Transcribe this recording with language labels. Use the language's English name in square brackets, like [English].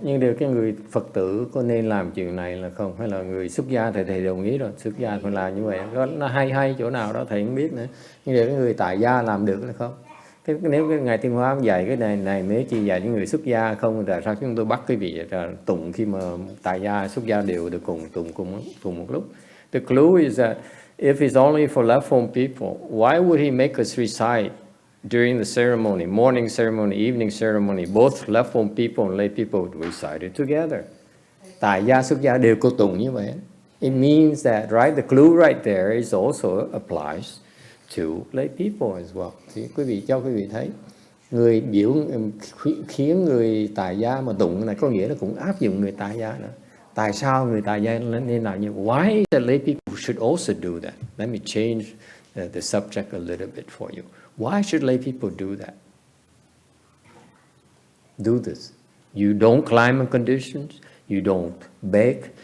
[Vietnamese] Nhưng điều cái người Phật tử có nên làm chuyện này là không? Hay là người xuất gia thầy đồng ý rồi, xuất gia phải làm như vậy. Nó hay chỗ nào đó thầy không biết nữa. Nhưng điều cái người tại gia làm được là không? Nếu cái Ngài Thiên Hóa dạy cái này nếu chỉ dạy những người xuất gia không, tại sao chúng tôi bắt cái vị tụng khi mà tại gia xuất gia đều được cùng một lúc? [English] The clue is that if it's only for left form people, why would he make us recite during the ceremony, morning ceremony, evening ceremony, both left form people and lay people recite it together? [Vietnamese] Tại gia xuất gia đều cô tụng như vậy. [English] It means that, right, the clue right there is also applies to lay people as well. [Vietnamese] Thì quý vị cho quý vị thấy, người khiến người tại gia mà tụng này có nghĩa là cũng áp dụng người tại gia nữa. Tại sao người tại gia nên làm như vậy? [English] Why the lay people should also do that? Let me change the subject a little bit for you. Why should lay people do that? Do this. You don't climb on conditions. You don't beg.